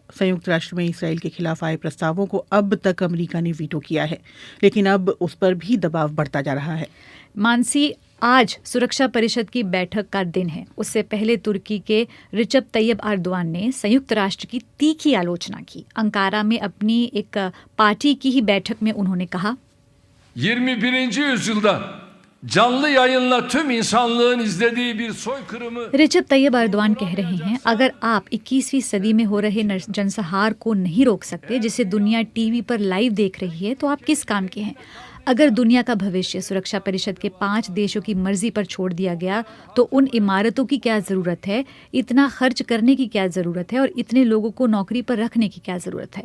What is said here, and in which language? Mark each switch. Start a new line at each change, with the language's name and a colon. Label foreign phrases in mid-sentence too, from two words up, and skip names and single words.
Hindi: संयुक्त राष्ट्र में इसराइल के खिलाफ आए प्रस्तावों को अब तक अमेरिका ने वीटो किया है, लेकिन अब उस पर भी दबाव बढ़ता जा रहा है। मानसी, आज सुरक्षा परिषद की बैठक का दिन है। उससे पहले तुर्की के रिसेप तैयब अर्दोआन ने संयुक्त राष्ट्र की तीखी आलोचना की। अंकारा में अपनी एक पार्टी की ही बैठक में उन्होंने कहा,
Turkish: 21. yüzyılda canlı yayınla tüm insanlığın izlediği bir soykırımı
Hindi: रिसेप तैयब अर्दोआन कह रहे हैं, अगर आप 21वीं सदी में हो रहे जनसंहार को नहीं रोक सकते जिसे दुनिया टीवी पर लाइव देख रही है तो आप किस काम के हैं। अगर दुनिया का भविष्य सुरक्षा परिषद के 5 देशों की मर्जी पर छोड़ दिया गया तो उन इमारतों की क्या जरूरत है, इतना खर्च करने की क्या जरूरत है और इतने लोगों को नौकरी पर रखने की क्या जरूरत है।